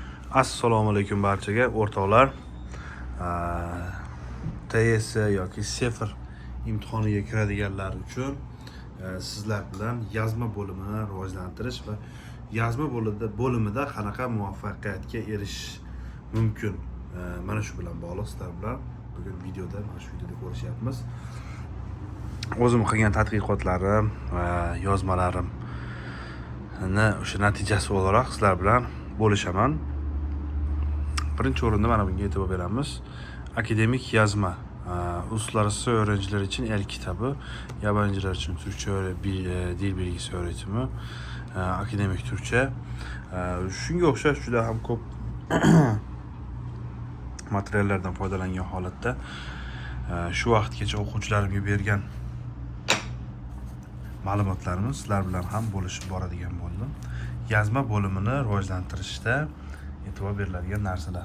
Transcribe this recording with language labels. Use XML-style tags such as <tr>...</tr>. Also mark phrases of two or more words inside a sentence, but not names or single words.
<uz>Assalomu alaykum barchaga o'rtoqlar. TS yoki sefr imtihoniga kiradiganlar uchun sizlar bilan yozma bo'limini rivojlantirish va yozma bo'limida qanaqa muvaffaqiyatga erishish mumkin, mana shu bilan bog'liq sizlar bilan bugun videoda ko'rishyapmiz. O'zim qilgan tadqiqotlarim va yozmalarimni o'sha natijasi o'laroq sizlar bilan bo'lishaman. Birinchi o'rinda mana bunga e'tibor beramiz. Akademik yozma</uz> <tr>uluslararası öğrenciler için el kitabı, yabancılar için Türkçe dil bilgisi öğretimi, akademik Türkçe.</tr> <uz>Shunga o'xshash juda ham ko'p materiallardan foydalangan holatda shu vaqtgacha o'quvchilarimga bergan ma'lumotlarimiz sizlar bilan ham bo'lishib boradigan bo'ldim. Yozma bo'limini rivojlantirishda e'tibor beriladigan narsalar.</uz>